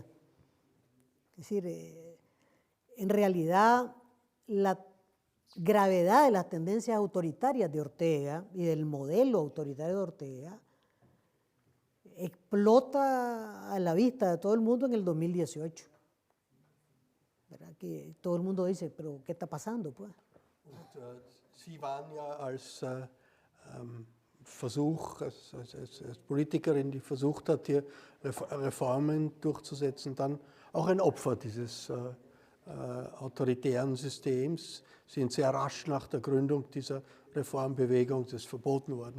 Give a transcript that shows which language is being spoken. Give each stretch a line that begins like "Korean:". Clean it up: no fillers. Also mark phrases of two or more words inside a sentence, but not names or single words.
Spanish: Es decir, en realidad la gravedad de las tendencias autoritarias de Ortega y del modelo autoritario de Ortega explota a la vista de todo el mundo en el 2018. ¿Verdad? Que todo el mundo dice, pero ¿qué está pasando, pues?
German: Sie waren ja als Versuch, als Politikerin, die versucht hat, hier Reformen durchzusetzen, dann auch ein Opfer dieses autoritären Systems, sind sehr rasch nach der Gründung dieser Reformbewegung, das ist verboten worden.